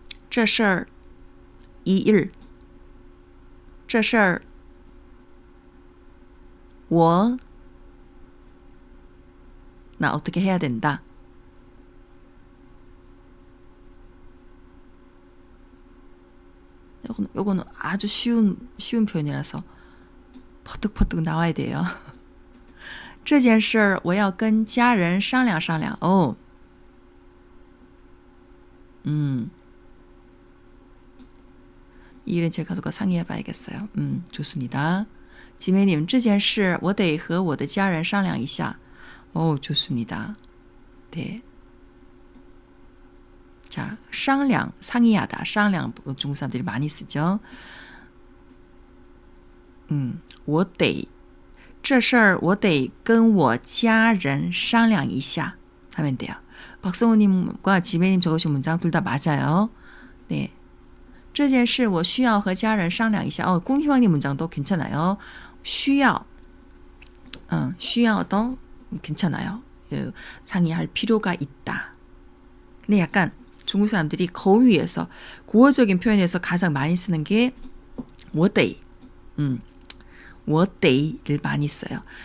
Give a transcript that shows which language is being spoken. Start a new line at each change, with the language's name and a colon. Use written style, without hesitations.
Korean: 이事儿, 이 일, 这事儿我 나 어떻게 해야 된다. 요거는 아주 쉬운 표현이라서 퍼뜩퍼뜩 나와야 돼요.
Chinese: 这件事我要跟家人商量商量.
Korean: 이 일은 제 가족과 상의해 봐야겠어요. 좋습니다.
Chinese: 지매님, 这件事我得和我的家人商量一下.
Korean: 좋습니다. 네. 자, 商量, 상의하다. 商量 중국 사람들이 많이 쓰죠.
Chinese: 我得这事儿我得跟我家人商量一下 하면 돼요.
Korean: 박성우님과 지매님 적으신 문장 둘 다 맞아요. 네.
Chinese: 这件事我需要和家人商量一下.
Korean: 꽁희왕님 문장도 괜찮아요. 需要, 需要도 괜찮아요. 상의할 필요가 있다. 근데 약간 중국 사람들이 거위에서 구어적인 표현에서 가장 많이 쓰는 게 我得, 我得를 많이 써요.